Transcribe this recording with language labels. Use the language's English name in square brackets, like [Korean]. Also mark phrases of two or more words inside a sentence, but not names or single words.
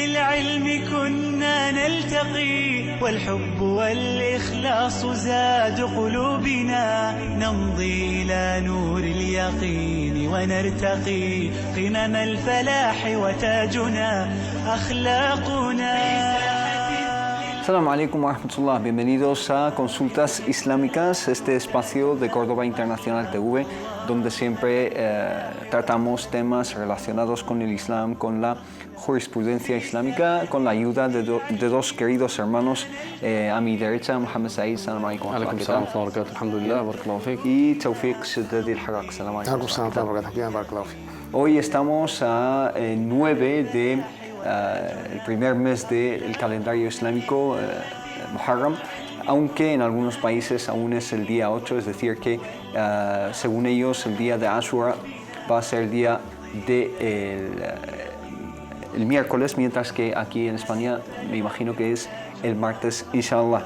[Arabic] بالعلم كنا نلتقي والحب والإخلاص زاد قلوبنا نمضي إلى نور اليقين ونرتقي قمم الفلاح وتاجنا أخلاقنا. السلام عليكم ورحمة الله, [Spanish] bienvenidos a Consultas Islámicas, este espacio de Córdoba Internacional TV, donde siempre tratamos temas relacionados con el Islam, con la jurisprudencia islámica, con la ayuda de dos queridos hermanos a mi derecha, Mohamed Said, [Arabic] سلام عليكم ورحمة الله, الحمد لله، بارك الله فيك. [Spanish] y Tawfiq Shaddadi al-Haraq, [Arabic] سلام عليكم. [Spanish] Hoy estamos a 9 de el primer mes del calendario islámico, Muharram, aunque en algunos países aún es el día 8, es decir que según ellos el día de Ashura va a ser el día el miércoles, mientras que aquí en España me imagino que es el martes, inshallah.